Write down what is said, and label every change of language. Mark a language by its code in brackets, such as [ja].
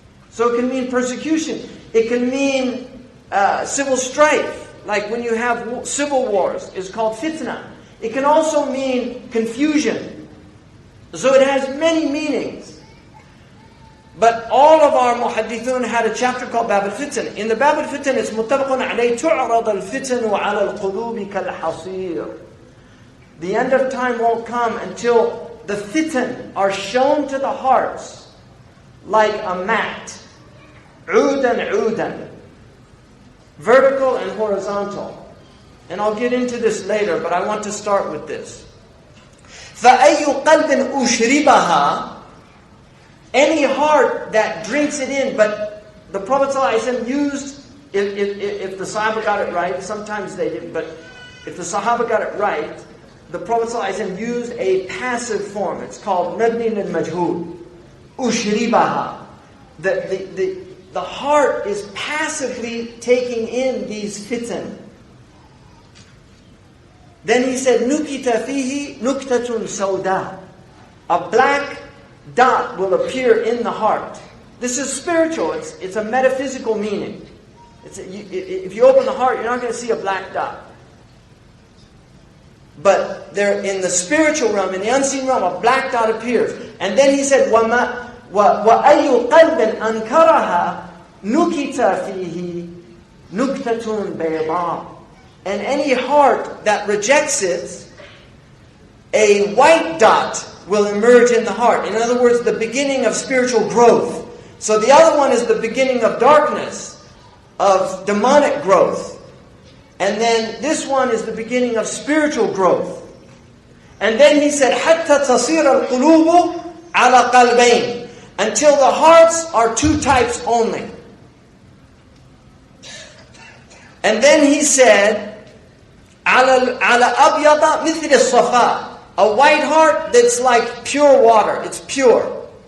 [en] So it can mean persecution. It can mean civil strife. Like when you have civil wars, it's called fitna. It can also mean confusion. So it has many meanings. But all of our muhaddithun had a chapter called Bab al-Fitan. In the Bab al-Fitan, it's [ar] مُتَّفَقٌ عَلَيْهِ تُعْرَضَ الْفِتَنُ عَلَى الْقُلُوبِ كَالْحَصِيرِ. [en] The end of time won't come until the fitan are shown to the hearts like a mat. [ar] عُودًا عُودًا. [en] Vertical and horizontal. And I'll get into this later, but I want to start with this. [ar] فَأَيُّ قَلْبٍ أُشْرِبَهَا. [en] Any heart that drinks it in, but the Prophet ﷺ used, if the Sahaba got it right, sometimes they didn't, but if the Sahaba got it right, the Prophet ﷺ used a passive form. It's called [ar] مبني للمجهول. أُشْرِبَهَا. [en] The heart is passively taking in these fitan. Then he said, [ar] نُكِتَ فِيهِ نُكْتَةٌ سَوْدَى. [en] A black dot will appear in the heart. This is spiritual. It's a metaphysical meaning. If you open the heart, you're not going to see a black dot. But there, in the spiritual realm, in the unseen realm, a black dot appears. And then he said, [ar] وَأَيُّ قَلْبٍ أَنْكَرَهَا نُكِتَ فِيهِ نُكْتَةٌ بَيْضَاءٌ. [en] And any heart that rejects it, a white dot will emerge in the heart. In other words, the beginning of spiritual growth. So the other one is the beginning of darkness, of demonic growth. And then this one is the beginning of spiritual growth. And then he said, [ar] حَتَّى تَصِيرَ الْقُلُوبُ عَلَى قَلْبَيْنِ. [en] Until the hearts are two types only. And then he said, [ar] على أبيض مثل الصفاء. [en] A white heart that's like pure water. It's pure.